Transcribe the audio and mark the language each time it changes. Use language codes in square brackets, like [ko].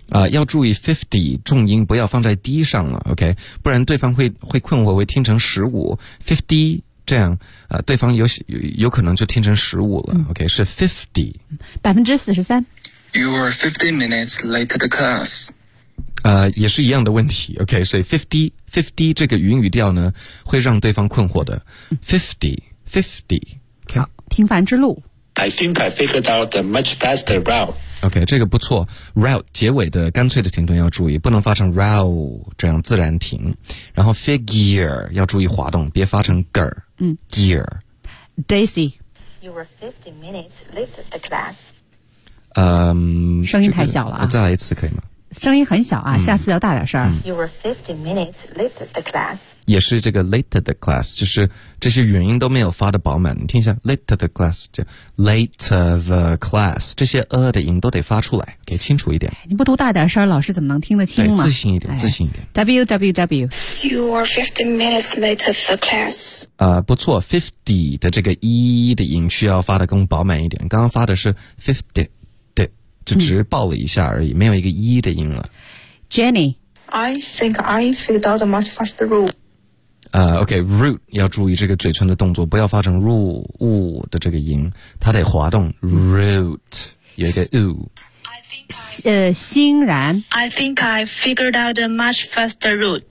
[zh] 要注意 50 重音不要放在 D 上了 ，OK， 不然对方会困惑，会听成15 50这样，对方有可能就听成15了 ，OK， 是 50 43% [en] You are 15 minutes late to the class。 [zh] 也是一样的问题 ，OK， 所以 50 这个语音语调呢，会让对方困惑的 ，50 okay? 好，平凡之路。 [en] I think I figured out a much faster route. [zh] OK, 这个不错。Route, 结尾的干脆的停顿要注意，不能发成 route, 这样自然停。然后 figure, 要注意滑动，别发成 gear. [en] Daisy. You were 50 minutes late to the class. [zh] 声音太小了啊。再来一次可以吗？声音很小啊，下次要大点声。 [en] You were 50 minutes late to the class. [zh] 也是这个 [en] late to the class, [zh] 就是这些元音都没有发得饱满。你听一下 ,late to the class, 就 late to the class, 这些的音都得发出来，给清楚一点。你不读大点声，老师怎么能听得清吗？自信一点，自信一点。 www. [en] You were 50 minutes late to the class. [zh] 不错 ,50 的这个的音需要发得更饱满一点。刚刚发的是 50. 就只是爆了一下而已，没有一个一的音了。 [en] Jenny, I think I figured out a much faster route. [zh] OK, root 要注意这个嘴唇的动作，不要发成 ru 的这个音，它得滑动 root 有一个 u。欣然 [en] I think I figured out a much faster route.